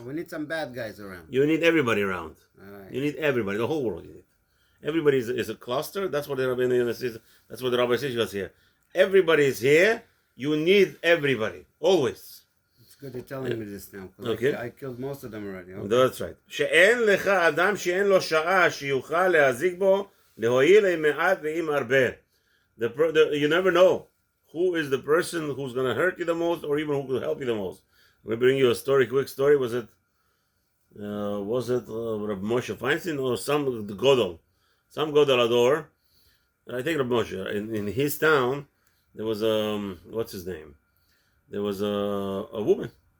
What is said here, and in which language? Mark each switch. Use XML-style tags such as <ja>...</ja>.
<en>So we need some bad guys around. You need everybody around. Right. You need everybody, the whole world. You need. Everybody is a cluster. That's what the Rabbi says. That's what the Rabbi says here. Everybody is here. You need everybody. Always. Good, you're telling me this now. Okay. I killed most of them already. Okay. That's right.</en> <he>שאין לך אדם שאין לו שעה שיוכל להזיק בו להועיל עם מעט ועם הרבה.</he> <en>You never know who is the person who's going to hurt you the most or even who could help you the most. Let me bring you a quick story. Was it Rabbi Moshe Feinstein or some Godel Ador? I think Rabbi Moshe. In his town, there was what's his name? There was a woman</en>